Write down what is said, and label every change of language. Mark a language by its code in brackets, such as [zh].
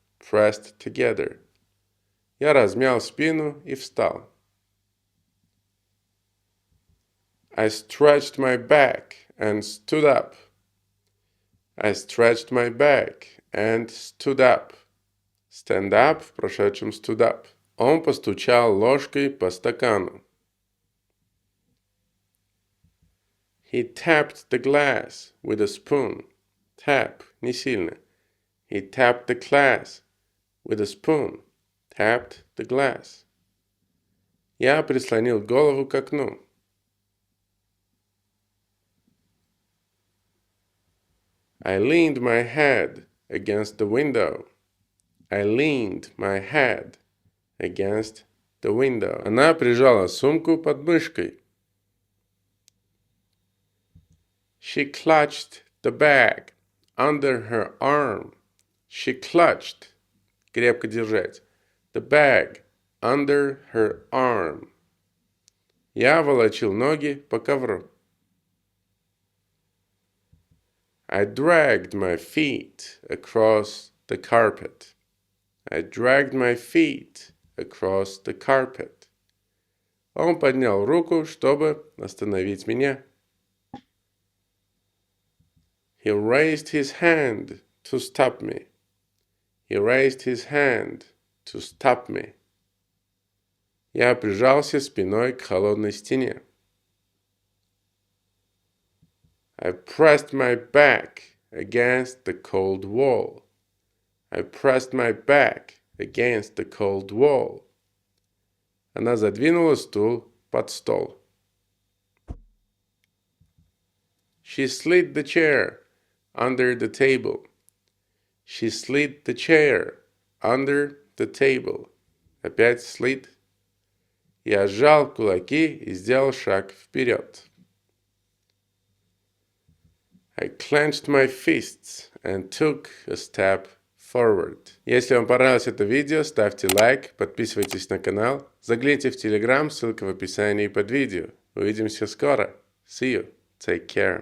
[en] Pressed together. [ru] Я размял спину и встал. [en] I stretched my back and stood up. I stretched my back and stood up. [ru] Stand up в прошедшем stood up. Он постучал ложкой по стакану. [en] He tapped the glass with a spoon. [ru] Tap, не сильно. [en] He tapped the glass with a spoon. Tapped the glass. [ru] Я прислонил голову к окну. [en] I leaned my head against the window. I leaned my head against the window. [ru] Она прижала сумку под мышкой. [en] She clutched the bag under her arm. She clutched, [ru] крепко держать, [en] the bag under her arm. [ru] Я волочил ноги по ковру. [en] I dragged my feet across the carpet. I dragged my feet across the carpet. [ru] Он поднял руку, чтобы остановить меня. [en] He raised his hand to stop me. He raised his hand to stop me. [ru] Я прижался спиной к холодной стене. [en] I pressed my back against the cold wall. I pressed my back against the cold wall. [ru] Она задвинула стул под стол. [en] She slid the chair under the table. She slid the chair under the table. [ru] Опять slid. Я сжал кулаки и сделал шаг вперед. [en] I clenched my fists and took a step forward. [ru] Если вам понравилось это видео, ставьте лайк, подписывайтесь на канал, загляните в Телеграмм, ссылка в описании под видео. Увидимся скоро. [en] See you. Take care.